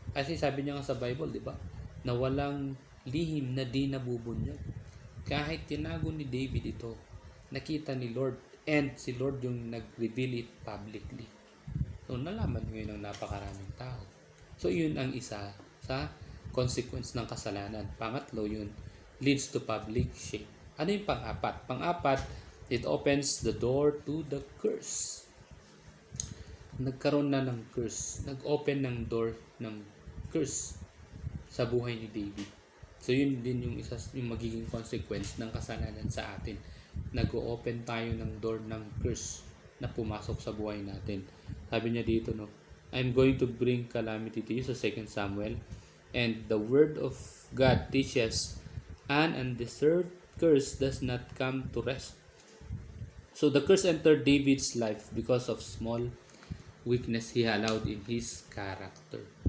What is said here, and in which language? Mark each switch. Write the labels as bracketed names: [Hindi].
[Filipino] Kasi sabi niya nga sa Bible, di ba? Na walang lihim na di nabubunyag. Kahit tinago ni David ito, nakita ni Lord, and si Lord yung nag- [English] reveal it publicly. [Filipino] So, nalaman ngayon ng napakaraming tao. So, yun ang isa sa consequence ng kasalanan. Pangatlo, yun [English] leads to public shame. [Filipino] Ano yung pang-apat? Pang-apat, [English] it opens the door to the curse. [Filipino] Nagkaroon na ng curse. Nag-open ng door ng curse sa buhay ni David. So, yun din yung isa yung magiging consequence ng kasalanan sa atin. Nag-open tayo ng door ng curse na pumasok sa buhay natin. Sabi niya dito, [English] no, I'm going to bring calamity to you sa 2 Samuel, and the word of God teaches an undeserved curse does not come to rest. So the curse entered David's life because of small weakness he allowed in his character.